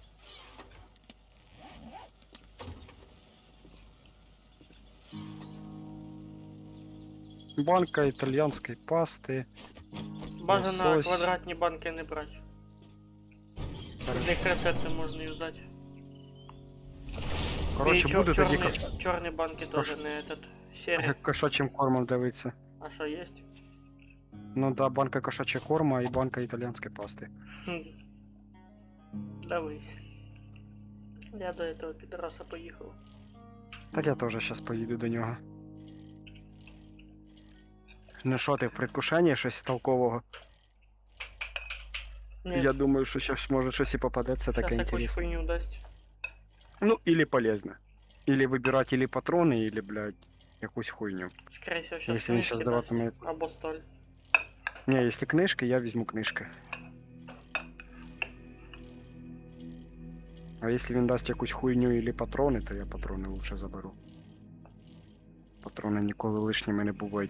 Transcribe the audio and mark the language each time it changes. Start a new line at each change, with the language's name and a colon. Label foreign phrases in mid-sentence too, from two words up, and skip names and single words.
Ukrainian: Банка італійської пасти. Бажано Лосось. квадратні банки не брати. З них рецепти можна юзати. Коротше, І буду тоді чорні банки теж не этот. Сері. кошачим кормом дивитися. А що есть?
Russian: Ну да, банка кошачьего корма и банка итальянской пасты.
Ukrainian: Хм. Дивись. Я
Russian: до этого
Ukrainian: підраса поїхав. Так я теж зараз поїду до нього. Ну що ти в предвкушенні щось толкового? Ні, Я думаю, що щось може щось і попадеться таке зараз якусь інтересне. хуйню дасть. Ну,
Russian: или полезно. Или выбирать или патроны, или, блядь,
Ukrainian: якусь хуйню.
Russian: Скорее всего, сейчас Если він книжки щас
Ukrainian: дасть. даватиме- Або сталь. Не, если книжки, я візьму книжки. А если він дасть якусь хуйню или патрони, то я патрони
Russian: лучше заберу.
Ukrainian: Патрони ніколи лишніми не бувають.